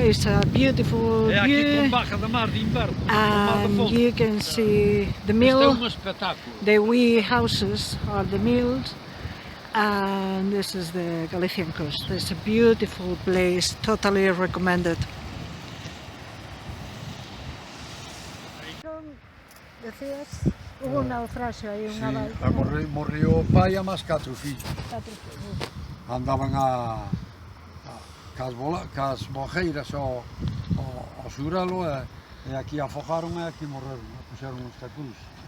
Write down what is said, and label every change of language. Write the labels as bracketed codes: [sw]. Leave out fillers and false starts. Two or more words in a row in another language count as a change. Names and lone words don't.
[en] It's a beautiful view, and you can see the mill, the wee houses are the mills, and this is the Galician coast. It's a beautiful place, totally recommended. [gl] Decías, hubo un naufraxio aí, unha balsa. Morreu o pai e máis 4 fillos. Andaban cas bojeiras ao xuralo e aquí afogaron e aquí morreron, puxeron esta cruz.